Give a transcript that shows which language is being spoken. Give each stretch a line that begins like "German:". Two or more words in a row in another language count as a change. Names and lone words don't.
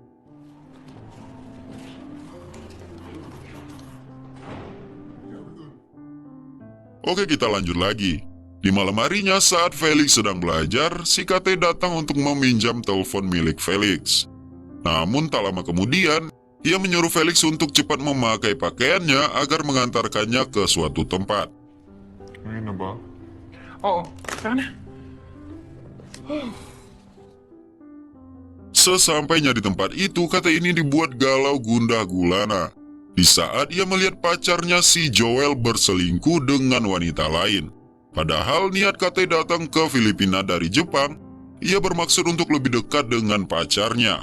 Indonesian: Oke, kita lanjut lagi. Di malam harinya saat Felix sedang belajar, si KT datang untuk meminjam telepon milik Felix. Namun tak lama kemudian, ia menyuruh Felix untuk cepat memakai pakaiannya agar mengantarkannya ke suatu tempat.
Filipino: Ngayon na ba? Oo, tara na.
Indonesian: Sesampainya di tempat itu, KT ini dibuat galau gundah gulana. Di saat ia melihat pacarnya si Joel berselingkuh dengan wanita lain. Padahal niat KT datang ke Filipina dari Jepang, ia bermaksud untuk lebih dekat dengan pacarnya.